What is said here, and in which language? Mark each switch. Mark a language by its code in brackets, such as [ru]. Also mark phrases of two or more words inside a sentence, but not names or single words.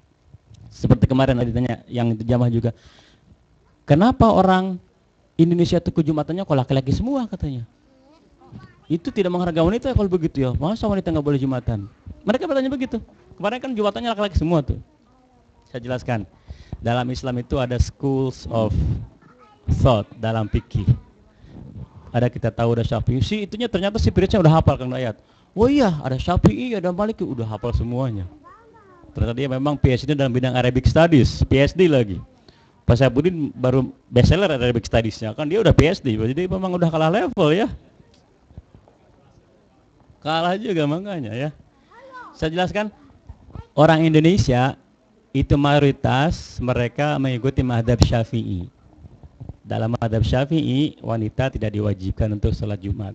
[id] Seperti kemarin ditanya yang itu jamaah juga, kenapa orang Indonesia itu kejumatannya kok laki-laki semua katanya? Itu tidak menghargai wanita kalau begitu ya, masa wanita nggak boleh jumatan? Mereka bertanya begitu. Kemarin kan jumatannya laki-laki semua tuh. Saya jelaskan, dalam Islam itu ada [en] schools of thought [id] dalam fikih. Ada kita tahu ada Syafi'i, si itunya ternyata si Piritnya udah hafal kan ayat. Oh iya, ada Syafi'i, ada Maliki, udah hafal semuanya. Ternyata dia memang PhD dalam bidang [en] Arabic Studies, [id] PhD lagi. Pak Syafudin baru bestseller [en] Arabic Studies- [id] nya, kan dia udah PhD, jadi memang udah kalah level ya. Kalah juga makanya ya. Saya jelaskan, orang Indonesia itu mayoritas mereka mengikuti mazhab Syafi'i. Dalam mazhab Syafi'i, wanita tidak diwajibkan untuk sholat Jumat.